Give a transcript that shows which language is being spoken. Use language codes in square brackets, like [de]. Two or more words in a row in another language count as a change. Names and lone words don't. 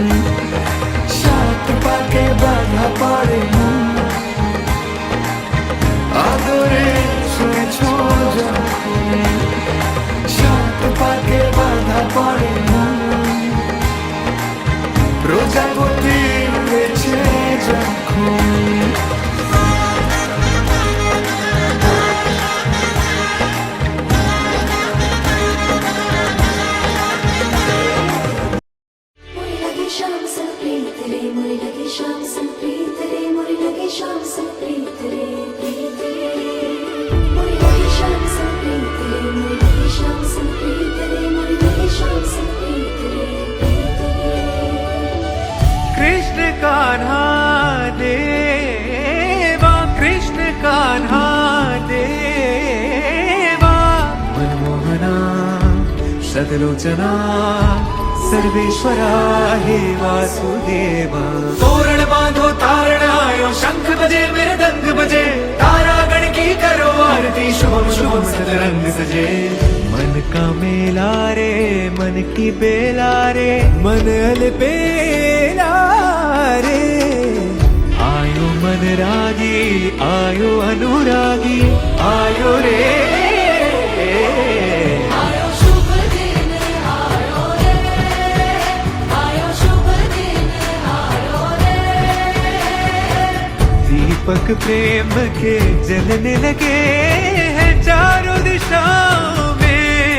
[bn] সাত পাকে বাধা পড়ে মন, আদরে ছুঁয়েছ যখন। সাত পাকে বাধা পড়ে মন, প্রজাপতি উড়েছে যখন। [hi] शाम से प्रीत रे मोरे लगे शाम से प्रीत रे मोरे लगे शाम से प्रीत रे प्रीत रे मोरे लगे शाम से प्रीत रे मोरे लगे शाम से प्रीत रे मोरे लगे शाम से प्रीत रे प्रीत रे। कृष्ण कान्हा देवा, कृष्ण कान्हा देवा, मनमोहना सदलोचना सर्वेश्वरा हे वासुदेवा। तोरण बांधो तारण आयो, शंख बजे मृदंग बजे, तारागण की करो आरती, शुभम शुभम सदरंग सजे। मन का मेला रे मन की बेला रे, मन अलबेला रे। आयो मन रागी आयो अनुरागी, आयो रे दीपक प्रेम के जलने लगे हैं चारों दिशाओं में।